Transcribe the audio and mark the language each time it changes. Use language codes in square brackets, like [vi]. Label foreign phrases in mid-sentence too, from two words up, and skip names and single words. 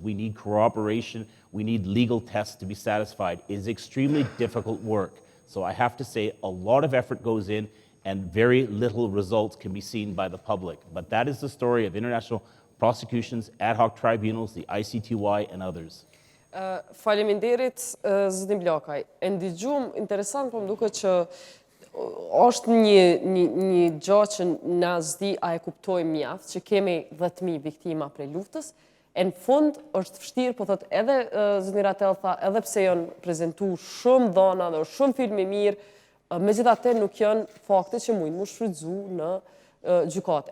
[en] We need corroboration, we need legal tests to be satisfied. It is extremely difficult work. So I have to say a lot of effort goes in and very little results can be seen by the public. But that is the story of international prosecutions, ad hoc tribunals, the ICTY and others. [sq] Faleminderit, zënim Blakaj. E ndigjum, interesant po më duket që është një gjë që na s'di a e kuptojmë mjaft, që kemi 10.000 viktima prej luftës, e në fund është vështirë, po thot edhe zëni Ratel tha, edhe pse janë prezentu shumë dhona dhe shumë filmi mirë, megjithatë nuk janë fakte që mujnë mu shfrytzu në gjykatë.